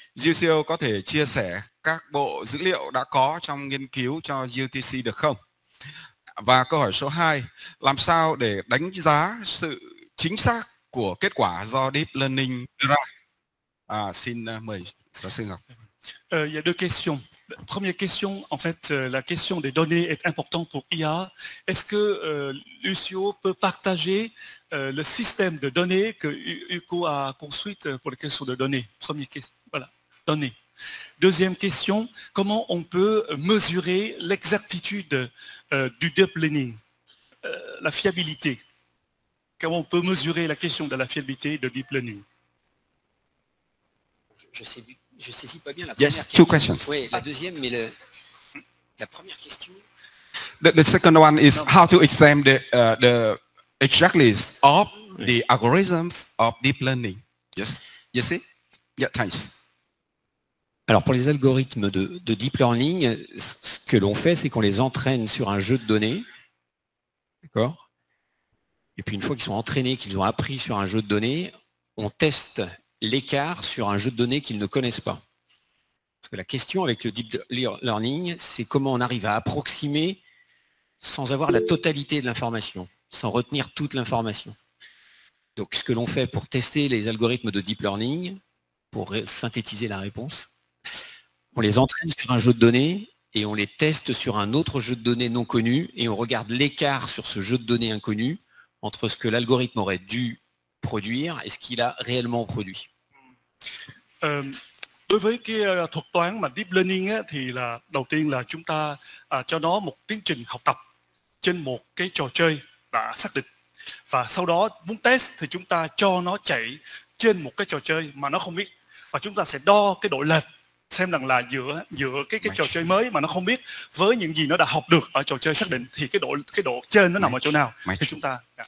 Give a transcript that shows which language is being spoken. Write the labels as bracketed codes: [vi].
[vi] UCL có thể chia sẻ các bộ dữ liệu đã có trong nghiên cứu cho UTC được không? Và câu hỏi số 2, làm sao để đánh giá sự chính xác của kết quả do Deep Learning đưa ra? Xin mời giáo sư Ngọc. [fr] Il y a 2 questions. Première question, en fait, la question des données est importante pour IA. Est-ce que Lucio peut partager le système de données que UCO a construit pour les questions de données? Première question, voilà, données. Deuxième question, comment on peut mesurer l'exactitude du deep learning, la fiabilité? Comment on peut mesurer la question de la fiabilité de deep learning? Je saisis pas bien la [en] Yes, [fr] première [en] 2 [fr] question. [en] questions. [fr] Oui, la deuxième, mais la première question. [en] The second one is how to examine the exactness of the algorithms of deep learning. Yes, you see? Yeah, thanks. [fr] Alors pour les algorithmes de deep learning, ce que l'on fait, c'est qu'on les entraîne sur un jeu de données. D'accord? Et puis une fois qu'ils sont entraînés, qu'ils ont appris sur un jeu de données, on teste l'écart sur un jeu de données qu'ils ne connaissent pas. Parce que la question avec le deep learning, c'est comment on arrive à approximer sans avoir la totalité de l'information, sans retenir toute l'information. Donc ce que l'on fait pour tester les algorithmes de deep learning, pour synthétiser la réponse, on les entraîne sur un jeu de données et on les teste sur un autre jeu de données non connu et on regarde l'écart sur ce jeu de données inconnu entre ce que l'algorithme aurait dû produire et ce qu'il a réellement produit. [vi] Đối với cái thuật toán mà deep learning á, thì là đầu tiên là chúng ta cho nó một tiến trình học tập trên một cái trò chơi đã xác định, và sau đó muốn test thì chúng ta cho nó chạy trên một cái trò chơi mà nó không biết, và chúng ta sẽ đo cái độ lệch xem rằng là giữa cái trò chơi mới mà nó không biết với những gì nó đã học được ở trò chơi xác định thì cái độ trên nó nằm ở chỗ nào thì chúng ta.